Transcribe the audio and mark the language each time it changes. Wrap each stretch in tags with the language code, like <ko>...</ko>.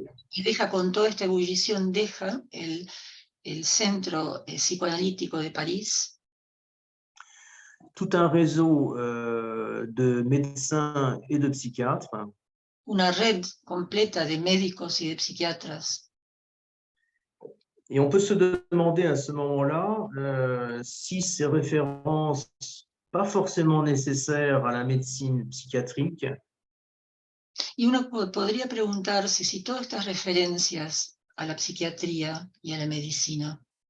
<es>Y deja con toda esta ebullición, deja el Centro Psicoanalítico de París,</es> <fr>tout un réseau de médecins et de psychiatres.</fr> <es>una red completa de médicos y de psiquiatras.</es> <fr>Et on peut se demander à ce moment-là si ces références, pas forcément nécessaires à la médecine psychiatrique,</fr> <es>Y uno podría preguntarse si todas estas referencias a la psiquiatría y a la medicina</es>